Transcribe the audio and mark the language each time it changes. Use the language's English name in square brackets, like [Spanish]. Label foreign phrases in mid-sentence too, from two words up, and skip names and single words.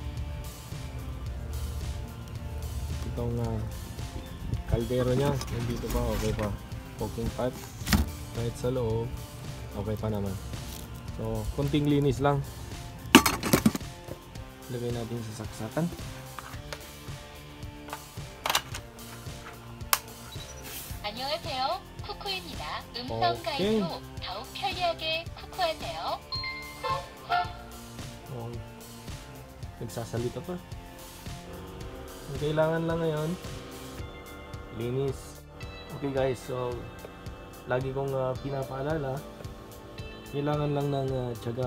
[Filipino] Itong kaldero niya, nandito pa, okay pa. [English] Cooking pot, [Filipino] kahit sa loob, okay pa naman. So, konting linis lang. Lagay natin sa saksakan. [Korean] 안녕하세요. 쿠쿠입니다. 음성 가입으로 더욱 편리하게 쿠쿠하세요. [Filipino] Nagsasalita pa. Ang kailangan lang ngayon, linis. Okay guys, so lagi kong pinapaalala, kailangan lang ng tiyaga.